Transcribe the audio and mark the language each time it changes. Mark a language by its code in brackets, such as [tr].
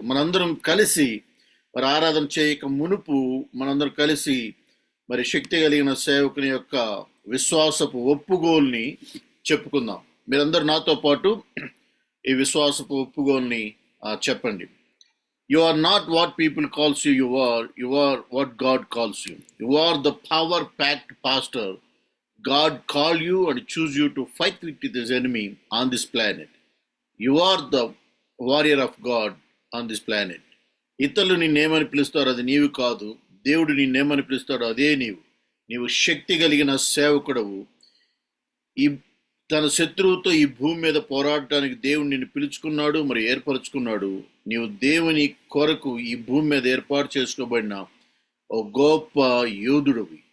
[te] మనందరం కలిసి మరి ఆరాధన చేయక మునుపు మనందరం కలిసి మరి శక్తి కలిగిన సేవకుని యొక్క విశ్వాసపు ఒప్పుగోల్ని చెప్పుకుందాం. మీరందరూ నాతో పాటు ఈ విశ్వాసపు ఒప్పుగోల్ని చెప్పండి. [en] You are not what people calls you, you are what God calls you. You are the power packed pastor. God called you and choose you to fight with this enemy on this planet. You are the warrior of God on this planet. [te] ఇతరులు నిన్నేమని పిలుస్తారో అది నీవు కాదు. దేవుడు నిన్నేమని పిలుస్తాడో అదే నీవు శక్తి కలిగిన సేవకుడవు. ఈ తన శత్రువుతో ఈ భూమి మీద పోరాడటానికి దేవుడు నిన్ను పిలుచుకున్నాడు, మరి ఏర్పరచుకున్నాడు. నీవు దేవుని కొరకు ఈ భూమి మీద ఏర్పాటు చేసుకోబడిన ఓ గొప్ప యోధుడివి.